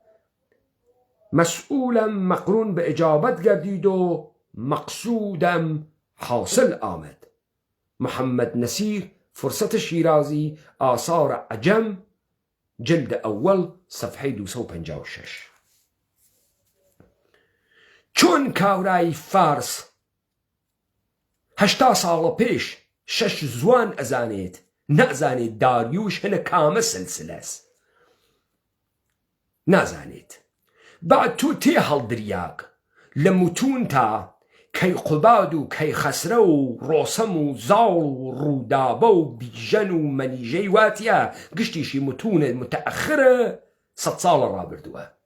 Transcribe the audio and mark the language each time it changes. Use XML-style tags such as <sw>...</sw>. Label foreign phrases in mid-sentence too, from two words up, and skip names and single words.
<fa>مسئولم مقرون به اجابت گردید و مقصودم حاصل آمد. محمد نصیر فرصت شیرازی آثار عجم جلد اول صفحه 256.</fa> <ckb>چون کاورای فارس 80 ساڵە پێش 6 زوان ئەزانێت نازانێت داریوش هەنە کامە سلسلەس نازانێت بعد تۆ تێ هەڵدریاک لە متون تا کەیقوباد و کەیخەسرە و ڕۆسەم و زاڵ و ڕوودابە و بیژەن و مەنیژەی واتیە گشتیشی متونە متەئەخرە 100 ساڵە ڕابردووە</ckb>